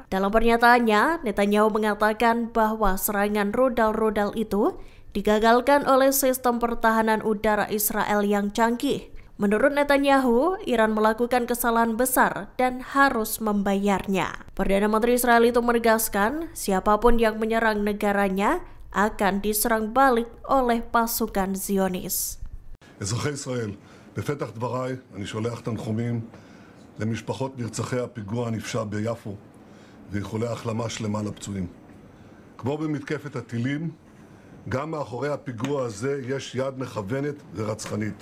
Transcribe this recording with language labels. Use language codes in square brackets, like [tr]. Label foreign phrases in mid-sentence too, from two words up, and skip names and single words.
[id] Dalam pernyataannya, Netanyahu mengatakan bahwa serangan rudal-rudal itu digagalkan oleh sistem pertahanan udara Israel yang canggih. Menurut Netanyahu, Iran melakukan kesalahan besar dan harus membayarnya. Perdana Menteri Israel itu menegaskan, siapapun yang menyerang negaranya akan diserang balik oleh pasukan Zionis. [he] אזרחי ישראל, בפתח דבריי אני שולח תנחומים למשפחות נרצחי הפיגוע הנפשע ביפו ואיחולי החלמה שלמה לפצועים. כמו במתקפת הטילים, גם מאחורי הפיגוע הזה יש יד מכוונת ורצחנית.